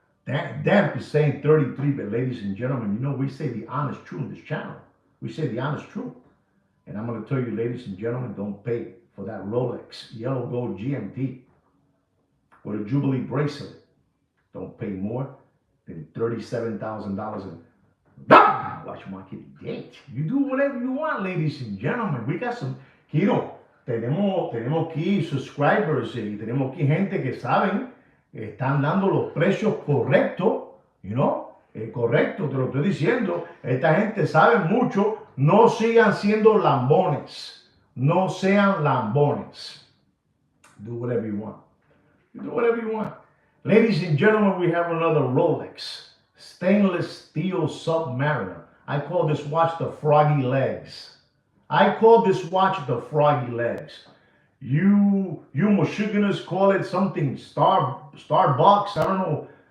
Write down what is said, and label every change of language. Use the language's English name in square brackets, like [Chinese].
[English] Damn is saying 33, but ladies and gentlemen, you know, we say the honest truth in this channel. We say the honest truth. And I'm going to tell you, ladies and gentlemen, don't pay for that Rolex yellow gold GMT with a Jubilee bracelet. Don't pay more than $37,000 in watch market date. You do whatever you want, ladies and gentlemen. We got some, you know, [Spanish] tenemos aquí subscribers y tenemos aquí gente que saben, están dando los precios correctos, [English] you know, [Spanish] correcto, te lo estoy diciendo. Esta gente sabe mucho. No sigan siendo lambones. No sean lambones. [English] Do whatever you want. You do whatever you want. Ladies and gentlemen, we have another Rolex stainless steel Submariner. I call this watch the froggy legs. I call this watch the froggy legs. You Michiganders call it something Starbucks. I don't know.